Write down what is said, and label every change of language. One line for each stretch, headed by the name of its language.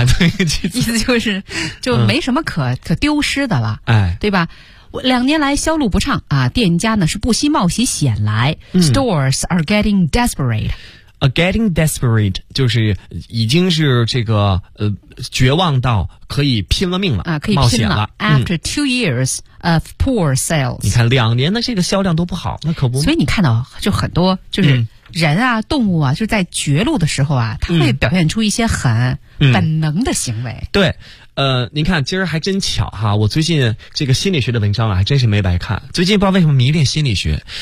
Chinese: 意思就是就没什么可丢失的了，哎，对吧？两年来销路不畅啊，店家呢是不惜冒起险来。
English: Stores are getting desperate. A getting desperate
Chinese: 就是已经是这个绝望到可以拼了命了啊，可以冒险了。
English: After 2 years of poor sales,
Chinese: 你看两年的这个销量都不好，那可不。所以你看到就很多就是。人啊动物啊就是在绝路的时候啊他会表现出一些很本能的行为。对，您看今儿还真巧哈，我最近这个心理学的文章啊还真是没白看，最近不知道为什么迷恋心理学。